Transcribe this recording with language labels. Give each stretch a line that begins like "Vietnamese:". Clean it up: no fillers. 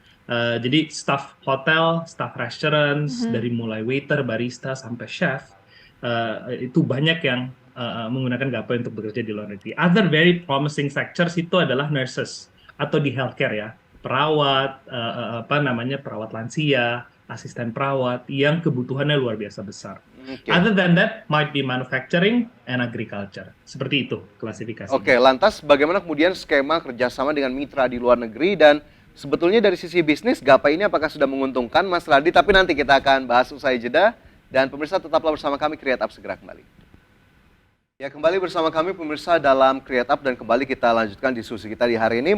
Indonesian: Jadi staff hotel, staff restaurants, dari mulai waiter, barista, sampai chef, itu banyak yang menggunakan Gapai untuk bekerja di luar negeri.
English: Other very promising sectors
Indonesian: itu adalah nurses atau di healthcare ya, perawat, perawat lansia, asisten perawat yang kebutuhannya luar biasa besar. Oke.
English: Other than that, might be manufacturing and agriculture.
Indonesian: Seperti itu klasifikasinya. Oke, lantas bagaimana kemudian skema kerjasama dengan mitra di luar negeri dan sebetulnya dari sisi bisnis Gapai ini apakah sudah menguntungkan Mas Radit? Tapi nanti kita akan bahas usai jeda dan pemirsa tetaplah bersama kami, Create Up segera kembali. Ya, kembali bersama kami pemirsa dalam Create Up dan kembali kita lanjutkan diskusi kita di hari ini.